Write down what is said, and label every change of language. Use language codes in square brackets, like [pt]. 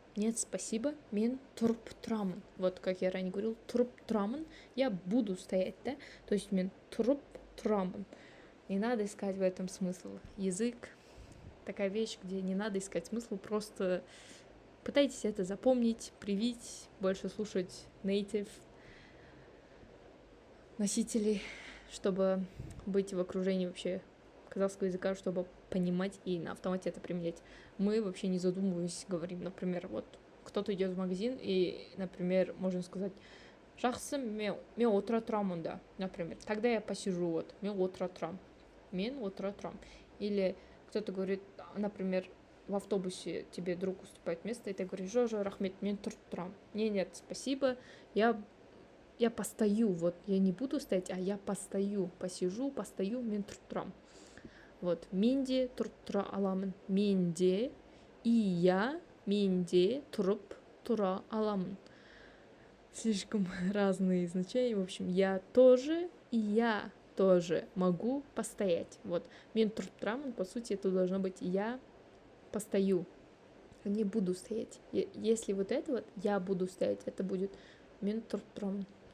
[ru] Нет, спасибо, [kk] мен тұрып тұрамын. [ru] Вот, как я ранее говорил, тұрып тұрамын, я буду стоять, да? То есть [kk] мен тұрып тұрамын. [ru] Не надо искать в этом смысл. Язык такая вещь, где не надо искать смысл, просто пытайтесь это запомнить, привить, больше слушать native носителей, чтобы быть в окружении вообще казахского языка, чтобы понимать и на автомате это применять. Мы вообще не задумываясь говорим, например, вот кто-то идет в магазин и, например, можно сказать, [kk] жақсы, мен отыра тұрамын да, [ru] например, тогда я посижу, вот, [kk] мен отыра тұрам. [ru] Или кто-то говорит, например, в автобусе тебе друг уступает место, и ты говоришь, [kk] жо, рахмет, мен тұрып тұрам. [ru] Нет, спасибо, я постою, вот, я не буду стоять, а я постою, посижу, постою, [kk] мен тұрып тұрам. Вот, менде тұрып тұра аламын, менде, [ru] и я, [kk] менде тұрып тұра аламын. [ru] Слишком разные значения, в общем, я тоже, и я тоже могу постоять. Вот, [kk] мен тұрып тұрамын, [ru] по сути, это должно быть я постою, не буду стоять. Если вот это вот, я буду стоять, это будет [kk] мен тұрып тұрамын.